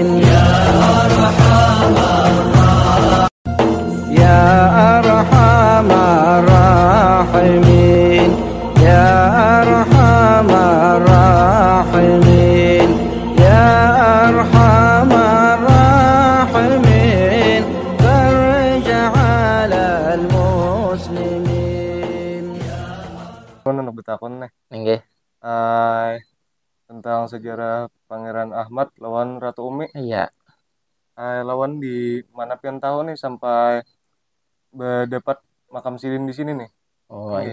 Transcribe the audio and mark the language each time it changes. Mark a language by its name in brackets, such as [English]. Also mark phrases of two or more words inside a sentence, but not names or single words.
[Arabic] يا أرحم الراحمين يا أرحم الراحمين يا أرحم الراحمين فرج على المسلمين. [Banjar] Anak betakon nih Nggih. tentang sejarah Pangeran Ahmad lawan Ratu Umi. Iya. Lawan di mana pian tahu nih sampai dapat makam Sidin di sini nih. Oh, Nggih.